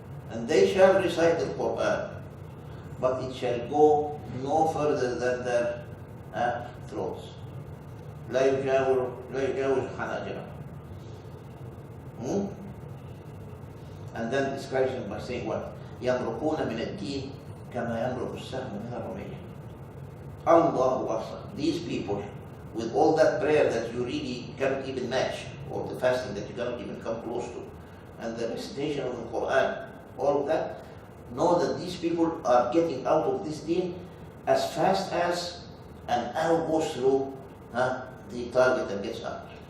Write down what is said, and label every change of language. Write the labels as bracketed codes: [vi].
[en] And they shall recite the Quran, but it shall go no further than their throats. [ar] لا يجاوز حناجرهم. [en] And then describes him by saying what? [ar] يمرقون من الدين كما يمرق السهم من الرمية. Allahu Akbar. [en] These people, with all that prayer that you really cannot even match, or the fasting that you cannot even come close to, and the recitation of the Quran, all of that, know that these people are getting out of this deen as fast as an arrow goes through the target and gets out.